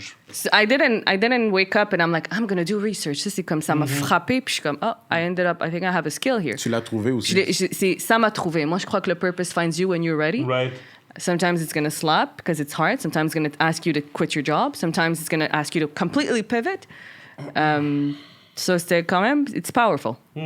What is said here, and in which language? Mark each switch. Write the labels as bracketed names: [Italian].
[English] So I didn't wake up and I'm like, I'm gonna do research. [French] Ça, c'est comme ça m'a frappé, puis je suis comme, [English] oh, I think I have a skill here. [French] Tu l'as trouvé aussi. Ça m'a trouvé. Moi, je crois que le [English] purpose finds you when you're ready. Right. Sometimes it's going to slap because it's hard. Sometimes it's going to ask you to quit your job. Sometimes it's going to ask you to completely pivot. [French] So c'était quand même, [English] it's powerful.